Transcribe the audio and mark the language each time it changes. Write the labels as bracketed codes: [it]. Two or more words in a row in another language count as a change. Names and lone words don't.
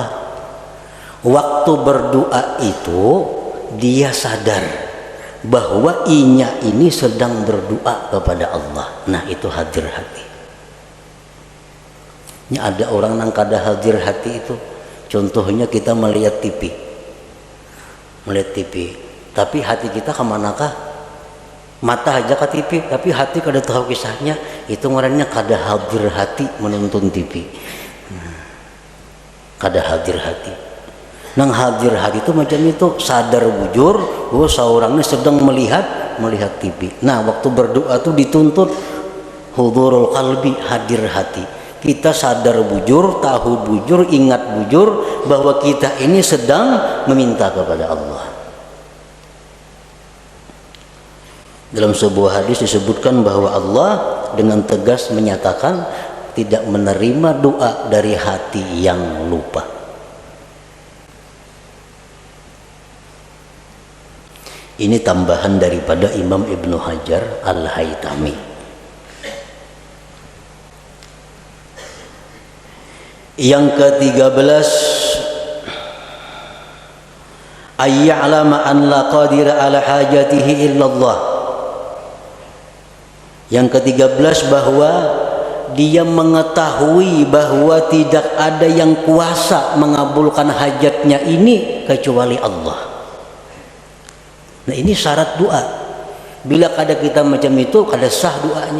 [id] Waktu berdoa itu dia sadar bahwa inya ini sedang berdoa kepada Allah. Nah, itu hadir hati. [bjn] Ini ada orang yang kada hadir hati itu. [id] Contohnya kita melihat TV. Melihat TV, tapi hati kita kemanakah? [bjn] Mata aja ke TV, tapi hati kada tahu kisahnya. Itu ngarannya kada hadir hati menonton TV. Kada hadir hati. Nang hadir hati itu macam itu, sadar bujur bahwa seorang ini sedang melihat TV. [id] Nah, waktu berdoa itu dituntut [ar] حضور القلب, [id] hadir hati. [bjn] Kita sadar bujur, tahu bujur, ingat bujur bahwa kita ini sedang meminta kepada Allah. [id] Dalam sebuah hadis disebutkan bahwa Allah dengan tegas menyatakan tidak menerima doa dari hati yang lupa. Ini tambahan daripada Imam Ibnu Hajar Al-Haytami. Yang ke-13, [ar] أن يعلم أن لا قادر على حاجته إلا الله. [id] Yang ke-13, bahwa dia mengetahui bahwa tidak ada yang kuasa mengabulkan hajatnya ini kecuali Allah. Nah, ini syarat doa. [bjn] Bila kada kita macam itu, kada sah doanya.